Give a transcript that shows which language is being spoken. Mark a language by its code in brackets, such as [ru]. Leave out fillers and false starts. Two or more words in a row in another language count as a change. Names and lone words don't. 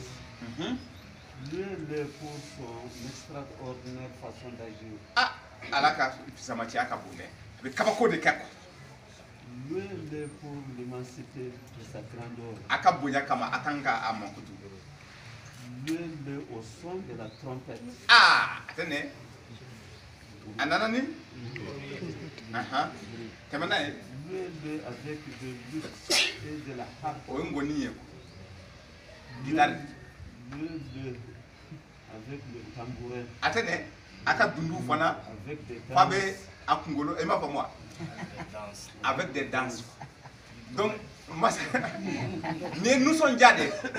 [bm] ala ka samatiya ka bon dɛ a bɛ kabako de kɛ quoi a ka bonya kama a kan ka a mankutu [fr] au son de la trompette. Attendez. [bm] A nana ni? Tɛmɛ n'a ye. [fr] Avec de luth et de la harpe. [bm] O ye ngoni ye. [fr] Guitare. Avec le tambourin. Attendez. [bm] A ka dundu fana. [fr] Avec des danses. [bm] Fa bɛ a kunkolo e m'a fɔ moi. [fr] Avec des danses. [bm] Donc ni ye nisɔndiya de.